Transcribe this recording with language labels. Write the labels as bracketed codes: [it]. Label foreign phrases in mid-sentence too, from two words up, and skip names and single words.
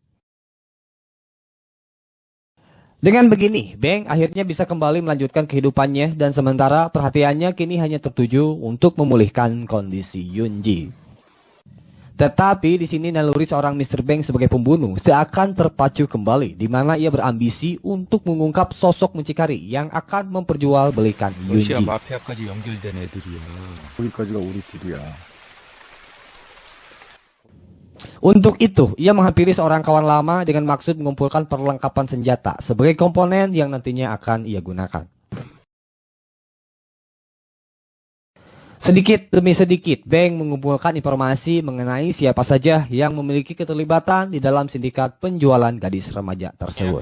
[id] Dengan begini, Beng akhirnya bisa kembali melanjutkan kehidupannya dan sementara perhatiannya kini hanya tertuju untuk memulihkan kondisi Yunji. Tetapi di sini naluri seorang Mr. Beng sebagai pembunuh seakan terpacu kembali, di mana ia berambisi untuk mengungkap sosok mucikari yang akan memperjualbelikan Yunji. [ko] 마피아까지 연결된 애들이야. 거기까지가 우리 집이야. [id] Untuk itu, ia menghampiri seorang kawan lama dengan maksud mengumpulkan perlengkapan senjata sebagai komponen yang nantinya akan ia gunakan. Sedikit demi sedikit, Beng mengumpulkan informasi mengenai siapa saja yang memiliki keterlibatan di dalam sindikat penjualan gadis remaja tersebut.